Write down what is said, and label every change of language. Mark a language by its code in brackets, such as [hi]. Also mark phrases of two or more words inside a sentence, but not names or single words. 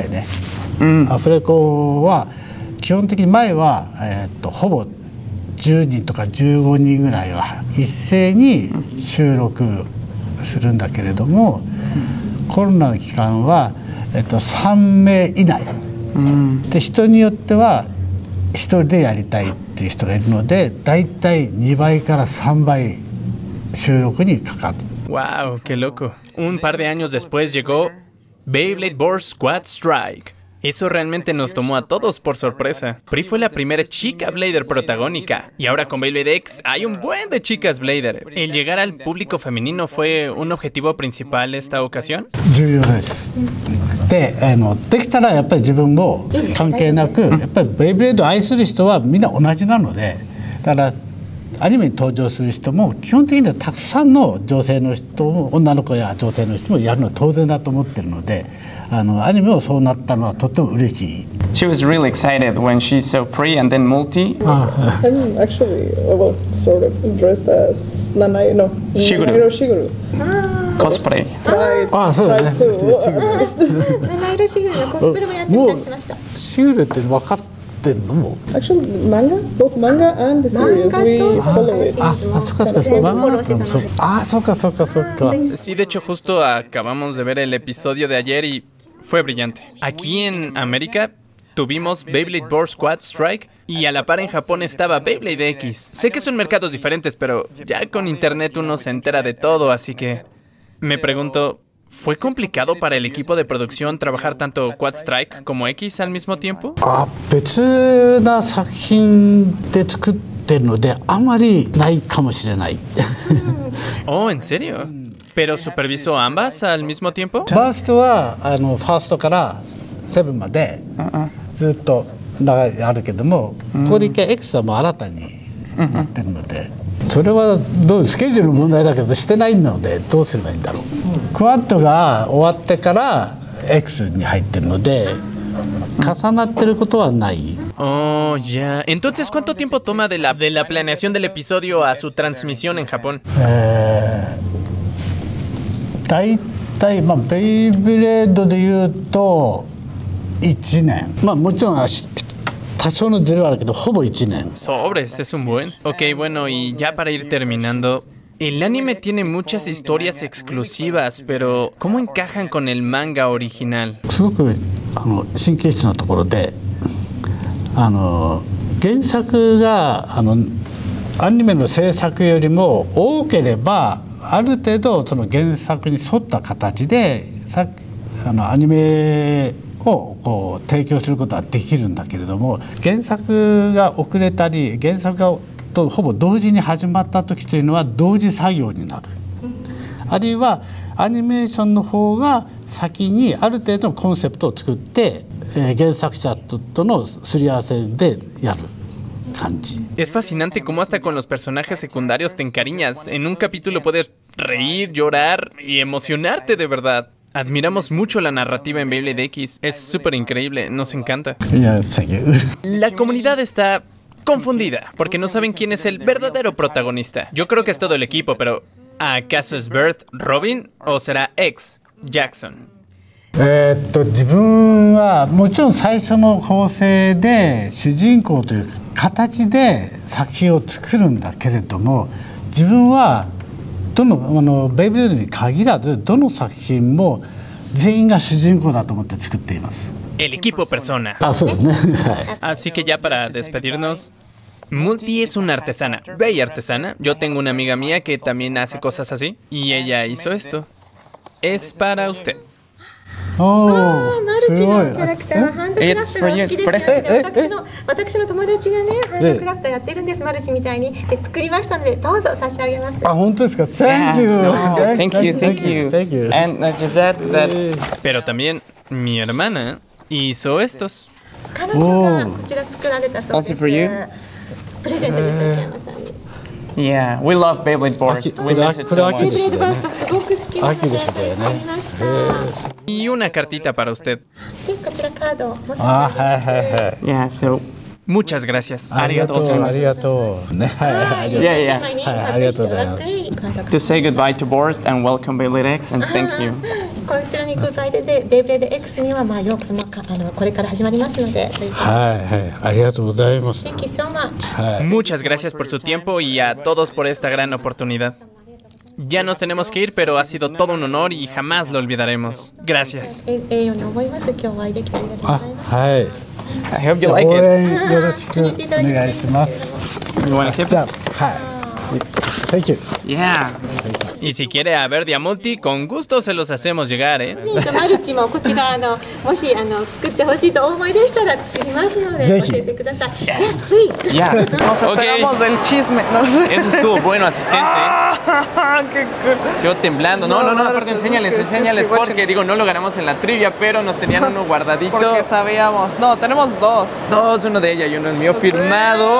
[ja] ね、アフレコは基本的に前は、ほぼ10人とか15人ぐらいは一斉に収録するんだけれども、コロナの期間は、3名以内、で人によっては1人でやりたいっていう人がいるので、だいたい2倍から3倍収録にかかる。 [es] Wow, qué loco. Un par de años después llegó Beyblade Burst Squad Strike. Eso realmente nos tomó a todos por sorpresa. Pri fue la primera chica Blader protagónica, y ahora con Beyblade X hay un buen de chicas Blader. ¿El llegar al público femenino fue un objetivo principal esta ocasión? [ja] 重要です。で、できたらやっぱり自分も関係なく、やっぱりベイブレードを愛する人はみんな同じなので、だからアニメに登場する人も基本的にはたくさんの女性の人も女の子や女性の人もやるのは当然だと思ってるので、アニメもそうなったのはとっても嬉しい。 [en] She was really excited when she saw Pri and then Multi. I'm actually, well, sort of dressed as Nanai, no, Shiguru. Shiguru. Cosplay. [ja] そうだね。七色シグルのコスプレもやってみたりしました。シグルって分かってるのも [en] Actually, manga, both manga and the series, we follow it. [es] Sí, de hecho justo acabamos de ver el episodio de ayer y fue brillante. Aquí en América tuvimos Beyblade Burst Squad Strike y a la par en Japón estaba Beyblade X. Sé que son mercados diferentes, pero ya con internet uno se entera de todo, así que me pregunto, ¿fue complicado para el equipo de producción trabajar tanto Quad Strike como X al mismo tiempo? [ja] 別な作品で作ってるのであまりないかもしれない。 [es] Oh, ¿en serio? ¿Pero supervisó ambas al mismo tiempo? [ja] バーストはファーストから7までずっとあるけども、ここで一回エクスはもう新たになってるので、それはどうスケジュールの問題だけどしてないのでどうすればいいんだろう。クワッドが終わってからエクスに入ってるので重なってることはない。 [es] Oh, ya. Entonces, ¿cuánto tiempo toma de la planeación del episodio a su transmisión en Japón? [ja] だいたいベイブレードでいうと1年。もちろん多少のズレはあるけどほぼ1年。 [es] Sobres, es un buen. Ok, bueno, y ya para ir terminando, el anime tiene muchas historias exclusivas, pero ¿cómo encajan con el manga original? [ja] すごく神経質なところで、原作がアニメの制作よりも多ければある程度その原作に沿った形でアニメをこう提供することはできるんだけれども、原作が遅れたり原作がとほぼ同時に始まった時というのは同時作業になる。あるいはアニメーションの方が先にある程度のコンセプトを作って、原作者とのすり合わせでやる。 [es] Es fascinante cómo hasta con los personajes secundarios te encariñas. En un capítulo puedes reír, llorar y emocionarte de verdad. Admiramos mucho la narrativa en Beyblade X. Es súper increíble, nos encanta. La comunidad está confundida porque no saben quién es el verdadero protagonista. Yo creo que es todo el equipo, pero ¿acaso es Bert Robin o será X Jackson? [ja] 自分はもちろん最初の構成で主人公という形で作品を作るんだけれども、自分はベイブレードに限らずどの作品も全員が主人公だと思って作っています。 [es] El equipo persona. [ja] そうですね。 [es] Así que ya para despedirnos, Multi es una artesana, bella artesana. Yo tengo una amiga mía que también hace cosas así y ella hizo esto. Es para usted. [ja] マルチのキャラクターはハンドクラフトが好きですよね。私の友達がね、ハンドクラフトやってるんです、マルチみたいに。で、作りましたので、どうぞ差し上げます。本当ですか。 [en] Thank you. Thank you, thank you. Thank you. And Gisette, that's... [es] Pero también mi hermana hizo estos. [ja] 彼女がこちら作られたそうです。プレゼントです、秋山さんに。 [en] Yeah, we love Beyblade Burst. We miss it so much. [ja] Beyblade Burst すごく好きなので、作りました。 [es] Y una cartita para usted. [ja] で、こちらカードを持ち上げます。 [en] Yeah, so... [es] Muchas gracias. [ja] ありがとう。ありがとう。ね、 [en] Yeah, yeah. [ja] ありがとうございます。 [en] To say goodbye to Burst and welcome Beyblade X and thank you. [ja] こちらにグッバイでベイブレード X にはようこそこれから始まりますので。ありがとうございます。 [en] Thank you so much. [es] Muchas gracias por su tiempo y a todos por esta gran oportunidad. Ya nos tenemos que ir, pero ha sido todo un honor y jamás lo olvidaremos. Gracias. [en] I hope you like it. [ja] よろしくお願いします。 [en] You want a tip? Thank you. Yeah. [es] Y si quiere a Verdi a Multi, con gusto se los hacemos llegar, ¿eh? [ja] マルチもこちらもし作ってほしいとお思いでしたら作りますので教えてください。 [en] Yes, please. [es] Ya. Nos enteramos del chisme. Eso estuvo bueno, asistente. Qué cool. Sigo temblando. No, aparte enséñales porque digo, no lo ganamos en la trivia, pero nos tenían uno guardadito. Porque sabíamos. No, tenemos dos. Uno de ella y uno el mío firmado